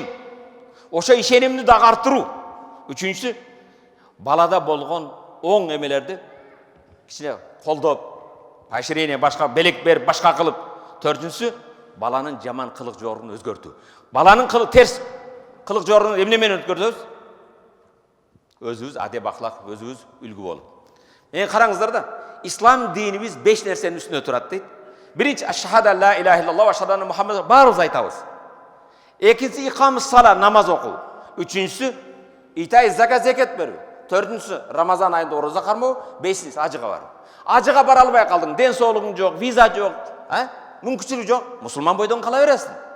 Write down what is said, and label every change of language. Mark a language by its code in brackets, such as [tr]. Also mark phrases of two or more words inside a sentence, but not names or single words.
[ky] Ошо ишенимди дагы арттыруу. Үчүнчүсү, балада болгон оң эмелерди кичине колдоп, поощрение башка белек берип, башка кылып. Төртүнчүсү, баланын жаман кылык жорун өзгөртүү. Баланын терс кылык жорун эмне менен өзгөртөбүз? Өзүбүз адеп ахлак, өзүбүз үлгү болуп. Караңыздар да, ислам динибиз 5 нерсенин үстүнө турат дейт. Биринчи, [ar] أشهد لا إله إلا الله وأشهد أن محمد, [ky] баарыбыз айтабыз. Экинчиси, [ar] إقام الصلاة, [ky] намаз окуу. Үчүнчүсү, [ar] إيتاء الزكاة, [ky] зекет берүү. Төртүнчүсү, Рамазан айында ороза кармоо. Бешинчиси, ажыга баруу. Ажыга бара албай калдың, ден соолугуң жок, виза жок, мүмкүнчүлүк жок, мусулман бойдон кала бересиң.